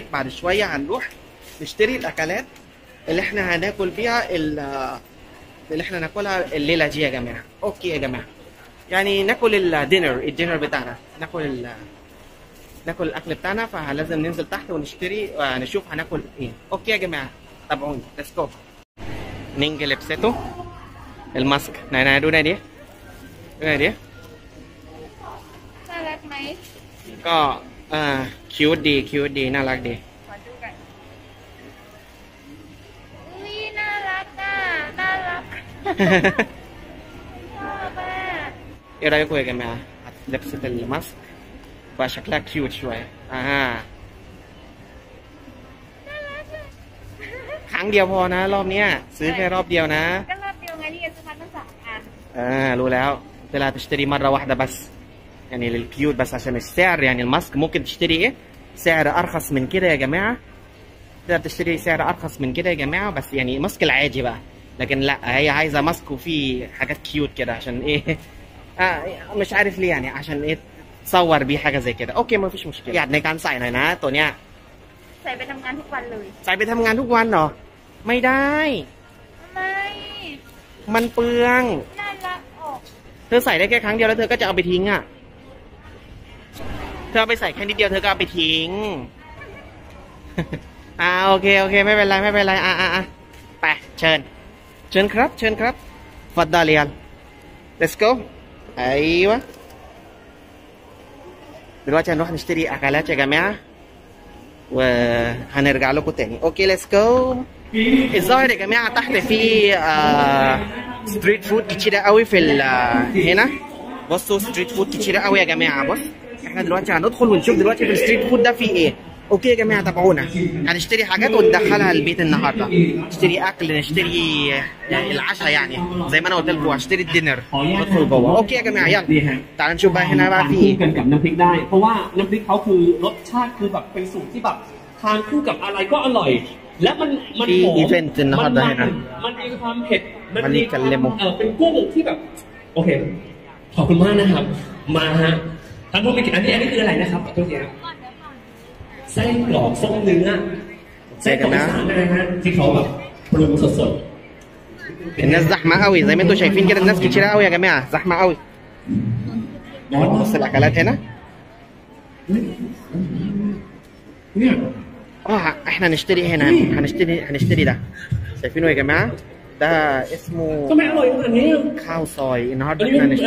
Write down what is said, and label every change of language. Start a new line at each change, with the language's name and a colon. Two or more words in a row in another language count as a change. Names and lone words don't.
Arabic: بعد شويه هنروح نشتري الاكلات اللي احنا هناكل بيها اللي احنا ناكلها الليله دي يا جماعه. اوكي يا جماعه، يعني ناكل الدينر بتاعنا، ناكل الاكل بتاعنا، فلازم ننزل تحت ونشتري ونشوف هناكل ايه. اوكي يا جماعه تابعوني،
English: let's go.
Arabic: نينج لبسته الماسك. نانا
Thai: ดูหน่อยดิ น่ารักไหม ก็คิวดีน่ารักดี ขอดูกันอุ้ยน่ารักอ่ะน่ารักชอบอ่ะ
Arabic: ايه رايكم يا جماعه؟ لبست الماسك وشكلها كيوت شويه.
Thai: ครั้งเดียวพอนะรอบเนี้ยซื้อแค่รอบเดียวนะ ก็รอบเดียวไงนี่ซื้อมาตั้ง2 อัน รู้แล้ว
Arabic: طلع تشتري مرة واحدة بس يعني للكيوت بس عشان السعر، يعني الماسك ممكن تشتري ايه سعر ارخص من كده يا جماعة، تقدر تشتري سعر ارخص من كده يا جماعة، بس يعني الماسك العادي بقى، لكن لا هي عايزة ماسك وفيه حاجات كيوت كده عشان ايه مش عارف ليه، يعني عشان ايه تصور بيه حاجة زي كده. اوكي ما فيش مشكلة.
Thai: อยากในการใส่หน่อยนะตัวเนี้ย ใส่ไปทำงานทุกวันเลย ใส่ไปทำงานทุกวันเหรอไม่ได้ ทำไม มันเปลือง น่ารักออก เธอใส่ได้แค่ครั้งเดียวแล้วเธอก็จะเอาไปทิ้งอ่ะ เธอเอาไปใส่แค่นิดเดียวเธอก็เอาไปทิ้ง โอเคไม่เป็นไรไปเชิญครับฟัดดาเลียน
English: let's go
Arabic: ايوه دلوقتي هنروح نشتري اكلات يا جماعه وهنرجع لكم تاني. اوكي
English: let's go.
Arabic: الظاهر يا جماعه تحت في
English: street food
Arabic: كتيره قوي في هنا. بصوا
English: street food
Arabic: كتيره قوي يا جماعه. بص احنا دلوقتي هندخل ونشوف دلوقتي في
English: the street food
Arabic: ده فيه ايه. اوكي يا جماعه تابعونا، هنشتري حاجات وندخلها البيت النهارده، نشتري اكل، نشتري يعني العشاء، يعني زي ما انا قلت لكم هشتري الدينر ندخل جوه. اوكي يا جماعه يلا تعالوا نشوف بقى هنا بقى في ايه.
Thai: กันกับน้ำพริกได้เพราะว่าน้ำพริกเขาคือรสชาติคือแบบเป็นสูตรที่แบบทานคู่กับอะไรก็อร่อยและมันหอมมันมีความเผ็ดมันมีเป็นกุ้งที่แบบโอเคขอบคุณมากนะครับมาฮะท่านผู้มีเกียรติอันนี้คืออะไรนะครับขอโทษทีครับไส้กรอกส้มเนื้อไส้กรอกอีสานนะฮะที่เขาแบบปรุงสดๆ
Arabic: الناس زحمه قوي زي ما انتم شايفين كده، الناس كتيره قوي يا جماعه، زحمه قوي. بص الاكلات هنا. احنا نشتري هنا، هنشتري ده، شايفينه يا جماعه؟ ده اسمه ข้าวซอย. النهارده احنا هنشتري.